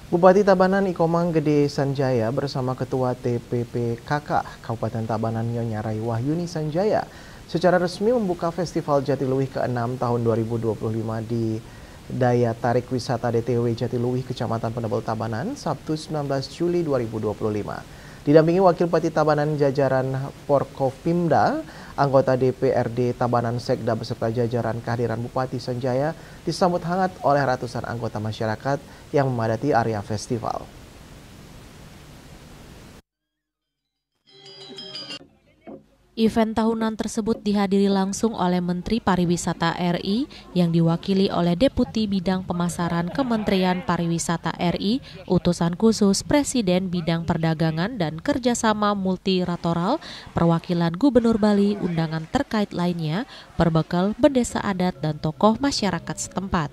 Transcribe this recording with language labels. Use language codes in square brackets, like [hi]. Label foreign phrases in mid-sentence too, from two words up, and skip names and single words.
[id] Bupati Tabanan Ikomang Gede Sanjaya bersama Ketua TPPKK Kabupaten Tabanan Nyonya Rai Wahyuni Sanjaya secara resmi membuka Festival Jatiluwih ke-6 tahun 2025 di Daya Tarik Wisata DTW Jatiluwih Kecamatan Penebel Tabanan Sabtu 19 Juli 2025. Didampingi Wakil Bupati Tabanan jajaran Forkopimda, anggota DPRD Tabanan Sekda beserta jajaran kehadiran Bupati Sanjaya disambut hangat oleh ratusan anggota masyarakat yang memadati area festival. Event tahunan tersebut dihadiri langsung oleh Menteri Pariwisata RI yang diwakili oleh Deputi Bidang Pemasaran Kementerian Pariwisata RI, Utusan Khusus Presiden Bidang Perdagangan dan Kerjasama Multilateral, perwakilan Gubernur Bali, undangan terkait lainnya, berbekal bendesa adat dan tokoh masyarakat setempat.